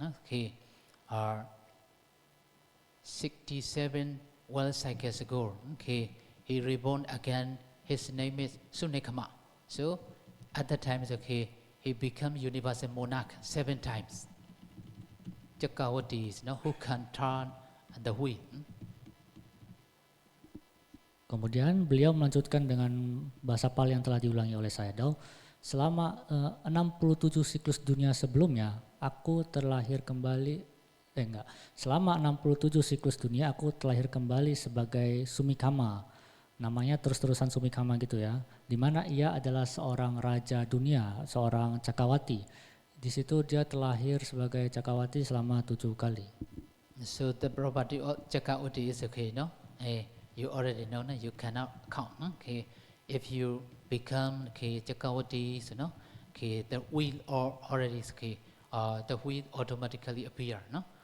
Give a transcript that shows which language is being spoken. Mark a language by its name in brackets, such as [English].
[English] Okay, 67 world cycles ago. Okay, he reborn again. His name is Sunekama. So at that time, okay, he become universal monarch 7 times. Jaka Hodi is who can turn the wheel. [Indonesian] Kemudian beliau melanjutkan dengan bahasa Pali yang telah diulangi oleh Sayadaw. Selama 67 siklus dunia sebelumnya, aku terlahir kembali, selama 67 siklus dunia aku terlahir kembali sebagai Sumikama. Namanya terus-terusan Sumikama gitu ya, di mana ia adalah seorang raja dunia, seorang Cakawati. Di situ dia terlahir sebagai Cakawati selama 7 kali. [English] So the property of Cakawati is okay, no? You already know, no? You cannot count, no? Okay. If you become Cakawati, the wheel already is the wheel automatically appear, no?